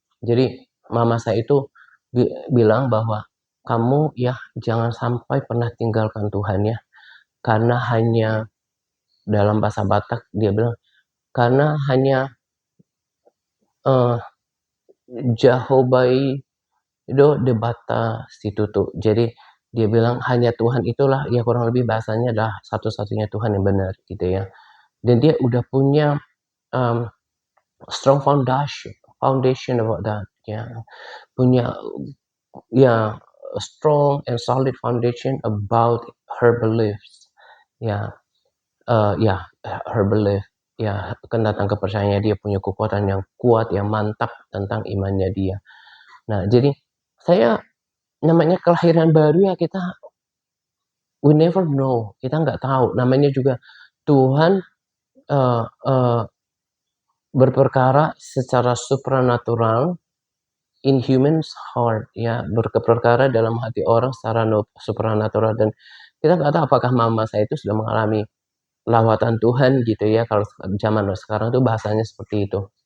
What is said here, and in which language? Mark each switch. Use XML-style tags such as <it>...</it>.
<id>Jadi mama saya itu bilang bahwa, "Kamu ya jangan sampai pernah tinggalkan Tuhan ya, karena hanya" dalam bahasa Batak dia bilang, "Karena hanya, eee,</id> <bbc>Jahobai itu de bata situtu."</bbc> <id>Jadi dia bilang hanya Tuhan itulah ya kurang lebih bahasanya adalah satu-satunya Tuhan yang benar gitu ya. Dan dia udah punya,</id> <en>mmm, strong foundation about that ya, punya ya a strong and solid foundation about her beliefs. Ya, ya, her belief.</en> <id>Ya, tentang kepercayaannya dia punya kekuatan yang kuat, yang mantap tentang imannya dia. Nah, jadi saya namanya kelahiran baru ya kita</id> <en>we never know,</en> <id>kita nggak tahu. Namanya juga Tuhan, eee eee, berperkara secara supranatural</id> <en>in humans heart</en> <id>ya, berperkara dalam hati orang secara supranatural dan kita nggak tahu apakah mama saya itu sudah mengalami lawatan Tuhan gitu ya, kalau zaman sekarang tuh bahasanya seperti itu.</id>